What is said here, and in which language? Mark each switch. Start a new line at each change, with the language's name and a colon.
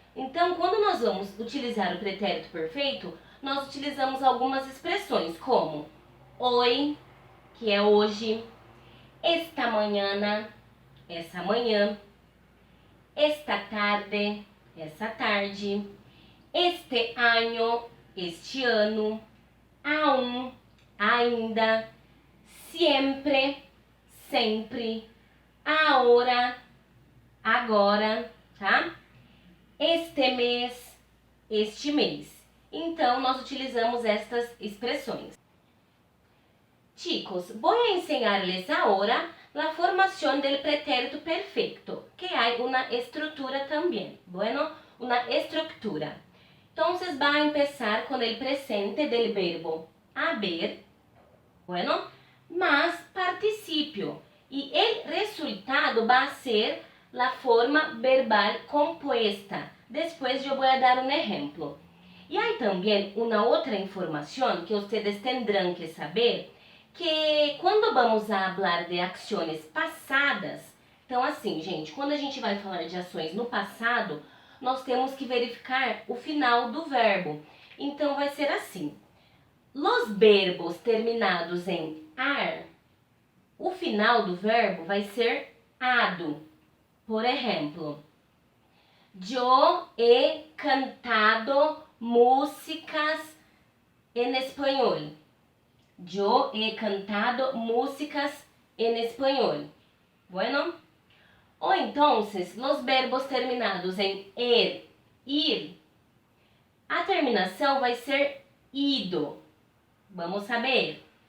Portuguese: Então, quando nós vamos utilizar o pretérito perfeito, nós utilizamos algumas expressões como hoy, que é hoje, esta mañana, essa manhã, esta tarde, essa tarde, este año, este ano, aún, ainda, siempre, sempre, ahora, agora, tá? Este mês, este mês. Então, nós utilizamos estas expressões.
Spanish: Chicos, voy a enseñarles ahora la formación del pretérito perfecto, que hay una estructura también. Bueno, una estructura. Entonces va a empezar con el presente del verbo haber, bueno, más participio. Y el resultado va a ser la forma verbal compuesta. Después yo voy a dar un ejemplo. Y hay también una otra información que ustedes tendrán que saber, que quando vamos a hablar de ações passadas,
Portuguese: então assim, gente, quando a gente vai falar de ações no passado, nós temos que verificar o final do verbo. Então vai ser assim:
Spanish: los verbos terminados
Portuguese: em ar, o final do verbo vai ser ado.
Spanish: Por exemplo, yo he cantado músicas en español. Yo he cantado músicas en español. Bueno.
Portuguese: O
Spanish: entonces, los verbos terminados
Portuguese: em ir, a terminação vai ser ido. Vamos saber.